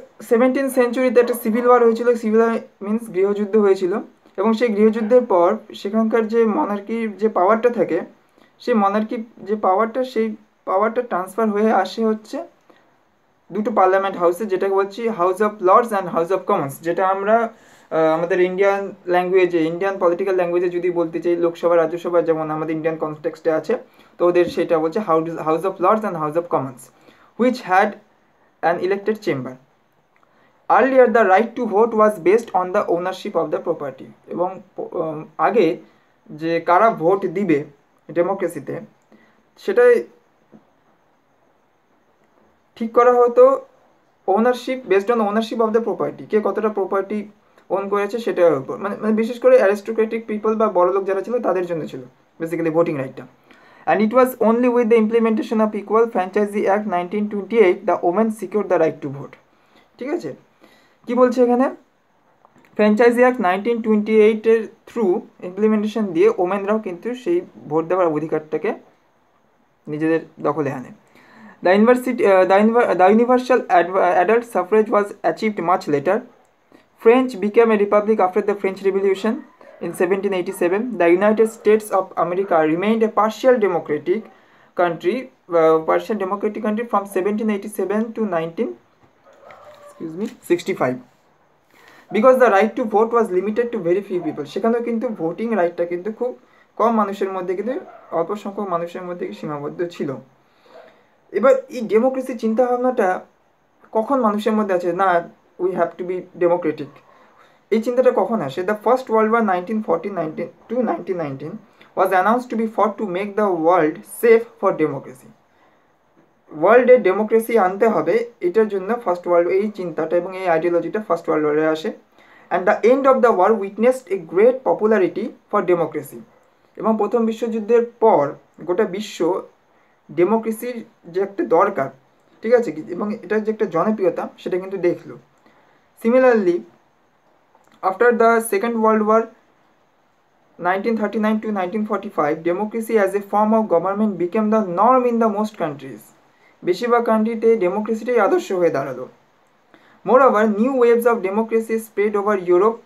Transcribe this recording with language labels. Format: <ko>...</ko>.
<bn>17th সেঞ্চুরিতে একটা civil war হয়েছিল। Civil war means গৃহযুদ্ধ হয়েছিল, এবং সেই গৃহযুদ্ধের পর সেখানকার যে মনার্কির যে পাওয়ারটা থাকে, সেই মনার্কি যে সেই পাওয়ারটা ট্রান্সফার হয়ে আসে হচ্ছে দুটো পার্লামেন্ট হাউসে, যেটাকে বলছি house of Lords and house of Commons. যেটা আমরা আমাদের ইন্ডিয়ান ল্যাঙ্গুয়েজে, ইন্ডিয়ান পলিটিক্যাল ল্যাঙ্গুয়েজে যদি বলতে চাই, লোকসভা রাজ্যসভা যেমন আমাদের ইন্ডিয়ান কনটেক্সটে আছে, তো ওদের সেটা বলছে house of Lords and house of Commons,</bn> <en>Which had an elected chamber. Earlier, the right to vote was based on the ownership of the property.</en> <bn>এবং আগে যে কারা ভোট দিবে ডেমোক্রেসিতে, সেটাই ঠিক করা হতো ownership,</bn> <en>based on ownership of the property,</en> <bn>কে কতটা প্রপার্টি ওন করেছে সেটার উপর। মানে বিশেষ করে অ্যারিস্টোক্রেটিক পিপল বা বড়লোক যারা ছিল তাদের জন্য ছিল basically voting রাইটটা।</bn> <en>And it was only with the implementation of equal franchise act 1928 the women secure the right to vote.</en> <bn>ঠিক আছে, কি বলছে এখানে? ফ্র্যাঞ্চাইজি অ্যাক্ট 1928-এর থ্রু ইমপ্লিমেন্টেশন দিয়ে ওমেনরাও কিন্তু সেই ভোট দেওয়ার অধিকারটাকে নিজেদের দখলে আনে।</bn> <en>The universal adult suffrage was achieved much later. French became a republic after the French Revolution in 1787. The United States of America remained a partial democratic country from 1787 to 1965. Because the right to vote was limited to very few people.</en> <bn>সেখানেও কিন্তু voting রাইটটা কিন্তু খুব কম মানুষের মধ্যে, কিন্তু অল্প সংখ্যক মানুষের মধ্যে সীমাবদ্ধ ছিল। এবার এই ডেমোক্রেসি চিন্তাভাবনাটা কখন মানুষের মধ্যে আছে, না</bn> <en>we have to be democratic,</en> <bn>এই চিন্তাটা কখন আসে?</bn> <en>The first world war 1914 to 1919 was announced to be fought to make the world safe for democracy.</en> <bn>ওয়ার্ল্ডে ডেমোক্রেসি আনতে হবে, এটার জন্য ফার্স্ট ওয়ার্ল্ড এই চিন্তাটা এবং এই আইডিওলজিটা ফার্স্ট ওয়ার্ল্ড ওয়ারে আসে।</bn> <en>And the end of the war witnessed a great popularity for democracy.</en> <bn>এবং প্রথম বিশ্বযুদ্ধের পর গোটা বিশ্ব ডেমোক্রেসির যে একটা দরকার, ঠিক আছে, এবং এটার যে একটা জনপ্রিয়তা সেটা কিন্তু দেখলো।</bn> <en>Similarly after the second world war 1939 to 1945, democracy as a form of government became the norm in the most countries.</en> <bn>বেশিরভাগ কান্ট্রিতে ডেমোক্রেসিটাই আদর্শ হয়ে দাঁড়ালো।</bn> <en>Moreover new waves of democracy spread over Europe.</en>